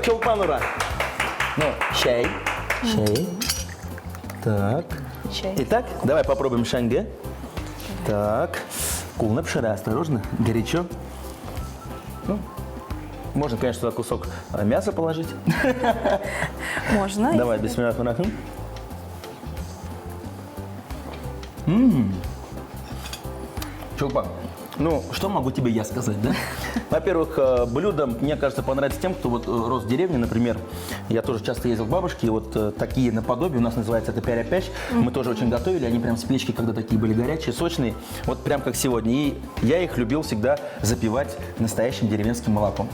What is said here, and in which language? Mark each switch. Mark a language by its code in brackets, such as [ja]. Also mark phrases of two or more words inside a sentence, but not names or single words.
[ru] Чулпан, ура! Ну, чай. Так. Чай. Итак, давай попробуем шанге. Так. Кулна пшера, осторожно, горячо. Ну, можно, конечно, туда кусок мяса положить. Можно. Давай, [ar] бисмиллахи-рахмани. [ru] Чулпан, ну, что могу тебе я сказать, да? Во-первых, блюдо, мне кажется, понравится тем, кто вот рос в деревне, например. Я тоже часто ездил к бабушке, и вот такие наподобие, у нас называется это пяря-пяч. Мы тоже очень готовили, они прям с печки, когда такие были горячие, сочные, вот прям как сегодня. И я их любил всегда запивать настоящим деревенским молоком.